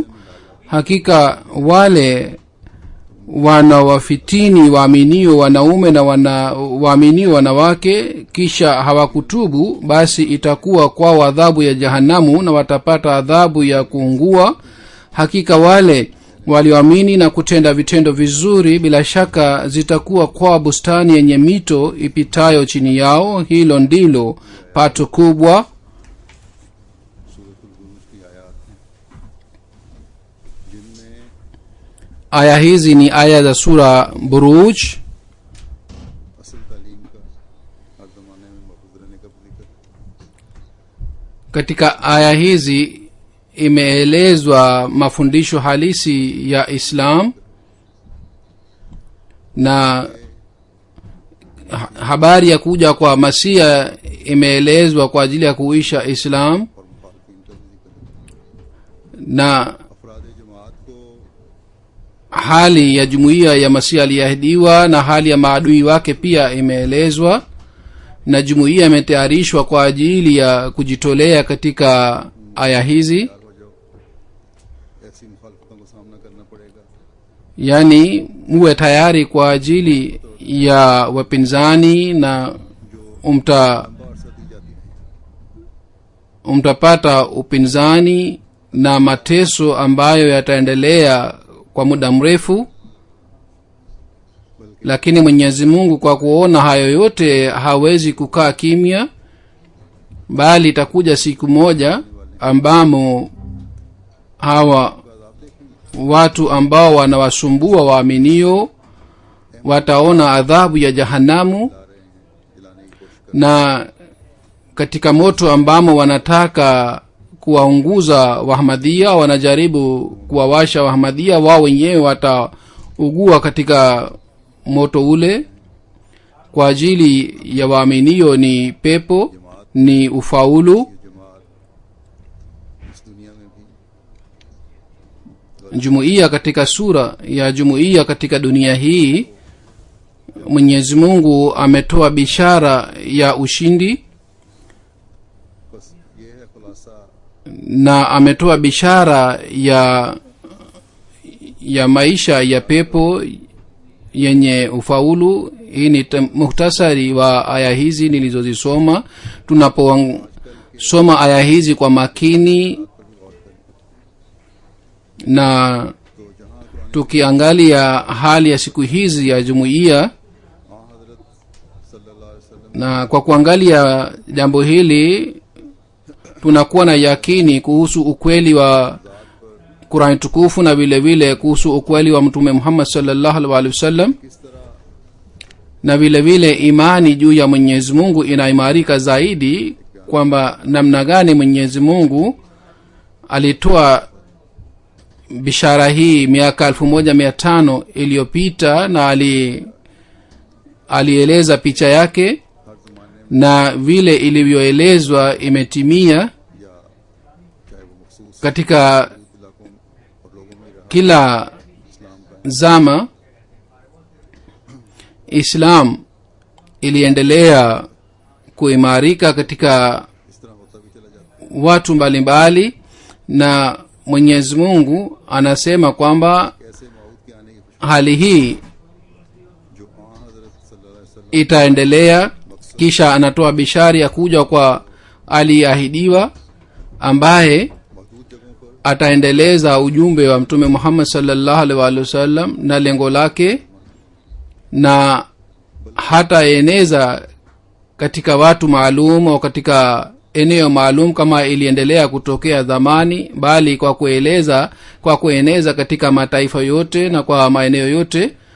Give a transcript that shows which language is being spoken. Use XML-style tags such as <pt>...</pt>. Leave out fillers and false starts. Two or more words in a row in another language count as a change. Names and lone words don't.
<sw>Hakika wale wanawafitini waaminio wanaume na waaminio wanawake kisha hawakutubu, basi itakuwa kwao adhabu ya jahanamu na watapata adhabu ya kuungua. hakika wale walioamini na kutenda vitendo vizuri bila shaka zitakuwa kwa bustani yenye mito ipitayo chini yao. Hilo ndilo pato kubwa.</sw> <ur>سورۃ البروج کی آیات ہیں جن میں</ur> <sw>aya hizi ni aya za sura buruj.</sw> <ur>اصل تعلیم کا ہر زمانے میں محفوظ رہنے کا بھی ذکر ہے.</ur> <sw>Katika aya hizi imeelezwa mafundisho halisi ya Islam na habari ya kuja kwa Masia imeelezwa kwa ajili ya kuisha Islam,</sw> <ur>اور مخالفین کا بھی ذکر ہے.</ur> <sw>na</sw> <ur>افراد جماعت کو</ur> <sw>hali ya jumuiya ya Masia aliyeahidiwa na hali ya maadui wake pia imeelezwa, na jumuiya imetayarishwa kwa ajili ya kujitolea katika aya hizi.</sw> <ur>تیار ہو جاؤ، ایسی مخالفتوں کو سامنا کرنا پڑے گا.</ur> <sw>Yani muwe tayari kwa ajili ya wapinzani na</sw> <ur>لمبا عرصہ دی جاتی ہے.</ur> <sw>mtapata upinzani na mateso ambayo yataendelea kwa muda mrefu, lakini Mwenyezi Mungu kwa kuona hayo yote hawezi kukaa kimya, bali itakuja siku moja ambamo hawa watu ambao wanawasumbua waaminio wataona adhabu ya jahanamu,</sw> <ur>دلانے کی کوشش</ur> <sw>na katika moto ambamo wanataka kuwaunguza Wahmadhia, wanajaribu kuwawasha Wahmadhia, wao wenyewe wataugua katika moto ule. Kwa ajili ya waaminio ni pepo, ni ufaulu.</sw> <ur>یہ جماعت اس دنیا میں بھی</ur> <sw>Jumuiya katika sura ya jumuiya katika dunia hii, Mwenyezi Mungu ametoa bishara ya ushindi</sw> <ur>بس یہ ہے خلاصہ</ur> <sw>na ametoa bishara ya maisha ya pepo yenye ufaulu. Hii ni muhtasari wa aya hizi nilizozisoma. Tunaposoma aya hizi kwa makini na</sw> <ur>تو جہاں قرآن</ur> <sw>tukiangalia hali ya siku hizi ya jumuiya,</sw> <ur>ہاں حضرت</ur> <ar>صلى الله عليه وسلم</ar> <sw>na kwa kuangalia jambo hili tunakuwa na yakini kuhusu ukweli wa Qur'an tukufu na vile vile kuhusu ukweli wa Mtume Muhammad</sw> <ar>صلى الله عليه وسلم,</ar> <ur>کس طرح</ur> <sw>na vile vile imani juu ya Mwenyezi Mungu inaimarika zaidi, kwamba namna gani Mwenyezi Mungu alitoa bishara hii miaka 1500 iliyopita, na alieleza picha yake,</sw> <ur>ہر زمانے میں</ur> <sw>na vile ilivyoelezwa imetimia</sw> <ur>یا چاہے وہ مخصوص</ur> <sw>katika</sw> <ur>علاقوں اور لوگوں میں رہا</ur> <sw>kila</sw> <ur>اسلام کا</ur> <sw>zama. Islam iliendelea kuimarika katika</sw> <ur>اس طرح ہوتا بھی چلا جاتا</ur> <sw>watu mbalimbali, na Mwenyezi Mungu anasema kwamba</sw> <ur>ہے۔ ایسے موت کے آنے کی خوشی</ur> <sw>hali hii</sw> <ur>جو ہاں حضرت</ur> <ar>صلى الله عليه وسلم</ar> <sw>itaendelea. Kisha anatoa bishara ya kuja kwa aliyeahidiwa ambaye</sw> <ur>محدود جگہوں پر</ur> <sw>ataendeleza ujumbe wa Mtume Muhammad</sw> <ar>صلى الله عليه وسلم</ar> <sw>na lengo lake, na hataeneza katika watu maalum au katika eneo maalum kama iliendelea kutokea zamani, bali kwa kueneza katika mataifa yote na kwa maeneo yote.</sw>